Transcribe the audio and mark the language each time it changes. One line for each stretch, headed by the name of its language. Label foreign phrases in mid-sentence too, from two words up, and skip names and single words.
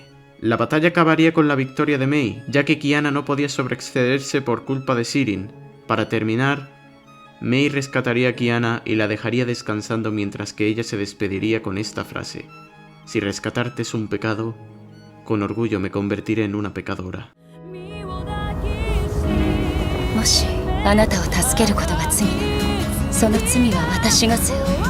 Spanish: La batalla acabaría con la victoria de Mei, ya que Kiana no podía sobreexcederse por culpa de Sirin. Para terminar, Mei rescataría a Kiana y la dejaría descansando mientras que ella se despediría con esta frase: si rescatarte es un pecado, con orgullo me convertiré en una pecadora.
Japanese: もしあなたを助けることが罪なら、その罪は私が背負う。